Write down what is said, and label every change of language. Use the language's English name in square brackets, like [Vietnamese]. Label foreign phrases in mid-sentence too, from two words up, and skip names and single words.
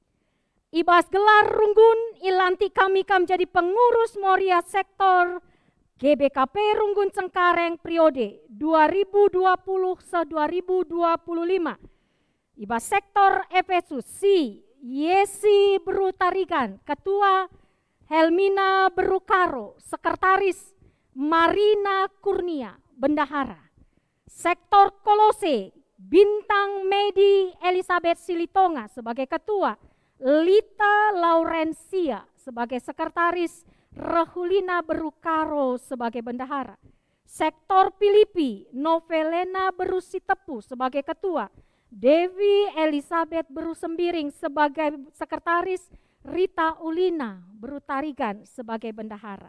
[Batak Karo] Ibas gelar Runggun ilanti kami kam jadi pengurus Moria Sektor GBKP Runggun Cengkareng periode 2020-2025. [Indonesian] Iba Sektor Efesus Si Yesi Berutarigan, Ketua Helmina Berukaro, Sekretaris Marina Kurnia, Bendahara. Sektor Kolose Bintang Medi Elizabeth Silitonga sebagai Ketua, Lita Laurencia sebagai Sekretaris, Rahulina Berukaro sebagai Bendahara. Sektor Filipi Novelena Berusitepu sebagai Ketua, Devi Elizabeth Berusembiring sebagai Sekretaris, Rita Ulina Berutarigan sebagai Bendahara.